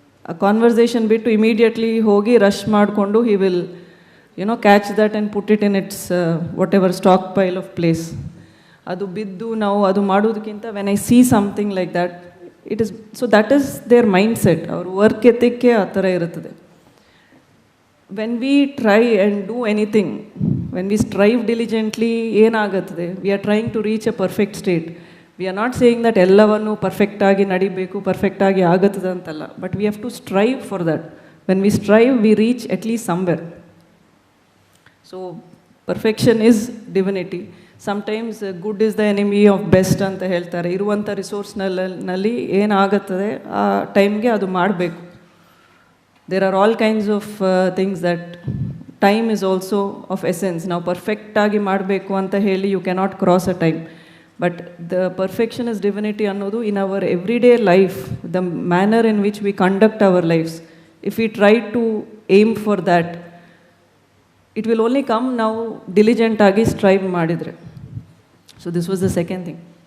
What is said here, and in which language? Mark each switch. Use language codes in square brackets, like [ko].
[kn] ಆ ಕಾನ್ವರ್ಸೇಷನ್ ಬಿಟ್ಟು ಇಮಿಡಿಯೇಟ್ಲಿ ಹೋಗಿ ರಶ್ ಮಾಡಿಕೊಂಡು [en] He will catch that and put it in its whatever stock pile of place. [kn] ಅದು ಬಿದ್ದು ನಾವು ಅದು ಮಾಡೋದಕ್ಕಿಂತ [en] When I see something like that, it is, so that is their mindset. [kn] ಅವ್ರ work ಎತ್ತಿಕ್ಕೆ ಆ ಥರ ಇರುತ್ತದೆ. [en] When we try and do anything, when we strive diligently, ಏನಾಗುತ್ತದೆ? We are trying to reach a perfect state. We are not saying that [kn] ಎಲ್ಲವನ್ನು ಪರ್ಫೆಕ್ಟಾಗಿ ನಡಿಬೇಕು, ಪರ್ಫೆಕ್ಟಾಗಿ ಆಗುತ್ತದೆ ಅಂತಲ್ಲ, but [en] we have to strive for that. When we strive, we reach at least somewhere. So perfection is divinity. Sometimes good is the enemy of best [kn] ಅಂತ ಹೇಳ್ತಾರೆ. ಇರುವಂಥ ರಿಸೋರ್ಸ್ನಲ್ಲಿ ಏನಾಗುತ್ತದೆ ಆ ಟೈಮ್ಗೆ ಅದು ಮಾಡಬೇಕು. [en] There are all kinds of things that time is also of essence. [kn] ನಾವು ಪರ್ಫೆಕ್ಟಾಗಿ ಮಾಡಬೇಕು ಅಂತ ಹೇಳಿ [en] You cannot cross a time, but the perfection is divinity ಅನ್ನೋದು in our everyday life, the manner in which we conduct our lives. If we try to aim for that, it will only come [kn] ನಾವು ಡಿಲಿಜೆಂಟಾಗಿ strive ಮಾಡಿದರೆ. [en] So this was the second thing.